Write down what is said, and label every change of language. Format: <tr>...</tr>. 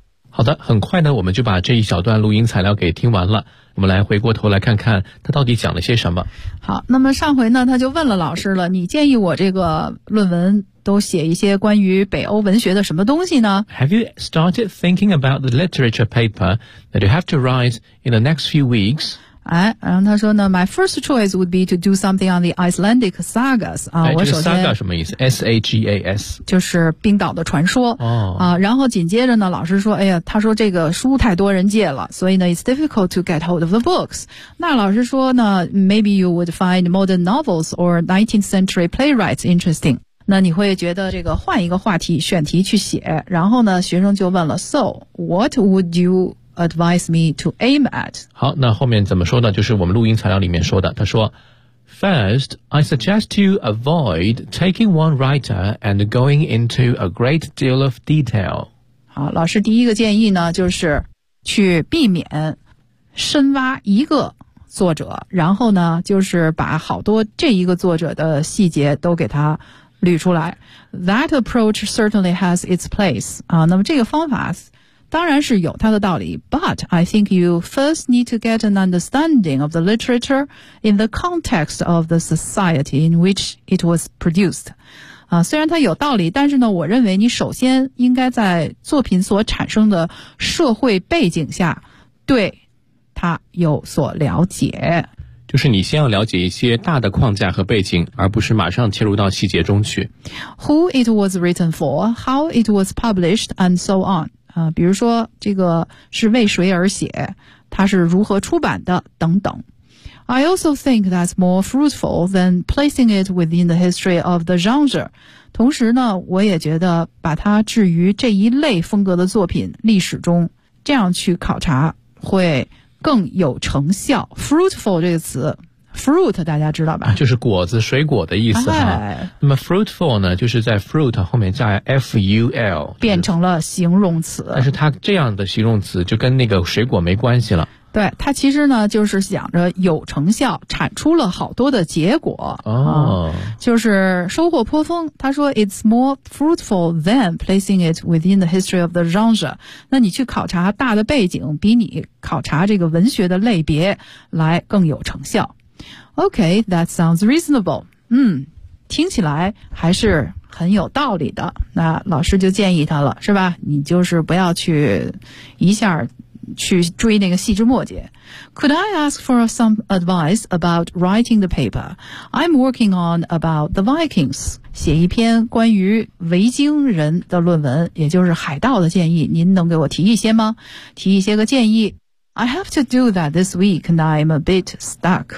<zh>好的，很快呢，我们就把这一小段录音材料给听完了。我们来回过头来看看他到底讲了些什么。好，那么上回呢，他就问了老师了，你建议我这个论文都写一些关于北欧文学的什么东西呢？</zh> <en>Have you started thinking about the literature paper that you have to write in the next few weeks?</en> <zh>哎，然后他说呢</zh> <en>，My first choice would be to do something on the Icelandic sagas 啊。</en> <zh>哎，这个 saga 什么意思 ？S-A-G-A-S，就是冰岛的传说。哦。啊，然后紧接着呢，老师说，哎呀，他说这个书太多人借了，所以呢 ，</zh> <en>it's difficult to get hold of the books。</en> <zh>那老师说呢</zh> <en>，maybe you would find modern novels or 19th century playwrights interesting。</en> <zh>那你会觉得这个换一个话题选题去写。然后呢，学生就问了 ，</zh> <en>So what would you？ Advise me to aim at.</en> <zh>好，那后面怎么说呢？就是我们录音材料里面说的，他说</zh> <en>First, I suggest you avoid taking one writer and going into a great deal of detail.</en> <zh>好，老师第一个建议呢，就是去避免深挖一个作者，然后呢，就是把好多这一个作者的细节都给他捋出来。</zh> <en>That approach certainly has its place.</en> <zh>啊，那么这个方法当然是有它的道理</zh> <en>,but I think you first need to get an understanding of the literature in the context of the society in which it was produced.</en> <zh>啊，虽然它有道理，但是呢，我认为你首先应该在作品所产生的社会背景下对它有所了解。就是你先要了解一些大的框架和背景，而不是马上切入到细节中去。</zh> <en>Who it was written for, how it was published, and so on.</en> <zh>比如说这个是为谁而写，它是如何出版的等等。</zh> <en>I also think that's more fruitful than placing it within the history of the genre.</en> <zh>同时呢，我也觉得把它置于这一类风格的作品历史中，这样去考察会更有成效。 Fruitful 这个词 ，fruit 大家知道吧？就是果子、水果的意思哈。哎、那么 fruitful 呢，就是在 fruit 后面加 ful，变成了形容词。但是它这样的形容词就跟那个水果没关系了。对，它其实呢就是想着有成效，产出了好多的结果。哦、就是收获颇丰。他说</zh> <en>it's more fruitful than placing it within the history of the genre。</en> <zh>那你去考察大的背景，比你考察这个文学的类别来更有成效。</zh> <en>Okay, that sounds reasonable.</en> <zh>嗯，听起来还是很有道理的。那老师就建议他了，是吧？你就是不要去一下去追那个细枝末节。</zh> <en>Could I ask for some advice about writing the paper? I'm working on about the Vikings.</en> <zh>写一篇关于维京人的论文，也就是海盗的建议，您能给我提一些吗？提一些个建议。</zh> <en>I have to do that this week and I'm a bit stuck.</en>